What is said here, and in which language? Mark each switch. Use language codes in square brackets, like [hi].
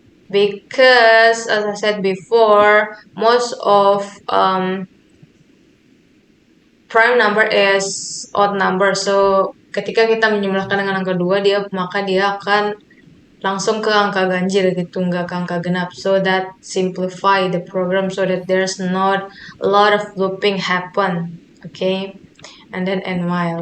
[en] Because as I said before, most of prime number is odd number. [id] So ketika kita menjumlahkan dengan angka 2, maka dia akan langsung ke angka ganjil gitu, nggak ke angka genap. [en] So that simplify the program so that there's not a lot of looping happen, okay? And then and while.